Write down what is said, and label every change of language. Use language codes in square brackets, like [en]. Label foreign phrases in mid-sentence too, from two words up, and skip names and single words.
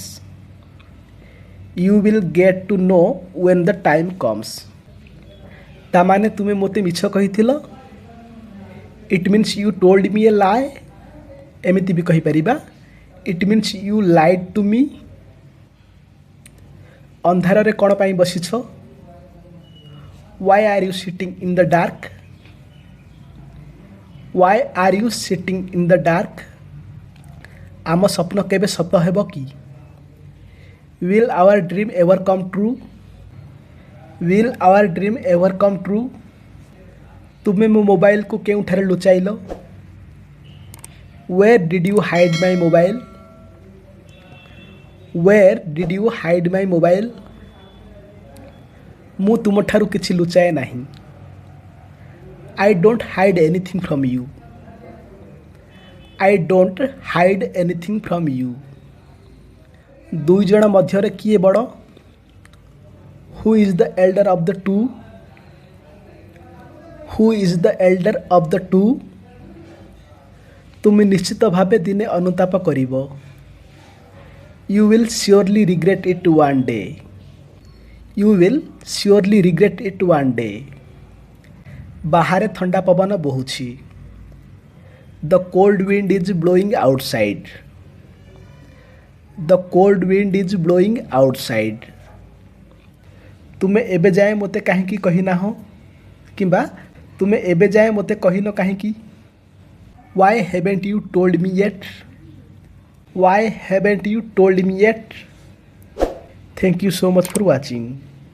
[en] You will get to know when the time comes. [or] ତାମାନେ ତୁମେ ମୋତେ ମିଛ କହିଥିଲ. [en] It means you told me a lie. [or] ଏମିତି ଭି କହି ପାରିବ. [en] It means you lied to me. [or] ଅନ୍ଧାର ରେ କୋଉ ପାଇଁ ବସିଛ. [en] Why are you sitting in the dark? Why are you sitting in the dark? [or] ଆମ ସ୍ୱପ୍ନ କେବେ ସତ ହେବ କି. [en] Will our dream ever come true? Will our dream ever come true? [or] ତୁମେ ମୋ ମୋବାଇଲ କୁ କେଉଁଠାରେ ଲୁଚାଇଲ. [en] Where did you hide my mobile? Where did you hide my mobile? [or] ମୁଁ ତୁମ ଠାରୁ କିଛି ଲୁଚାଏ ନାହିଁ. [en] I don't hide anything from you. I don't hide anything from you. [or] ଦୁଇ ଜଣ ମଧ୍ୟରେ କିଏ ବଡ଼. [en] Who is the elder of the two? Who is the elder of the two? [or] ତୁମ ନିଶ୍ଚିତ ଭାବେ ଦିନେ ଅନୁତାପ କରିବ. [en] You will surely regret it one day. You will surely regret it one day. [or] ବାହାରେ ଥଣ୍ଡା ପବନ ବହୁଛି. [en] The cold wind is blowing outside. The cold wind is blowing outside. [or] ତୁମେ ଏବେ ଯାଏ ମୋତେ କାହିଁକି କହିନାହଁ. କିମ୍ବା ତୁମେ ଏବେ ଯାଏ ମୋତେ କହିନ କାହିଁକି. [en] Why haven't you told me yet? Why haven't you told me yet? Thank you so much for watching.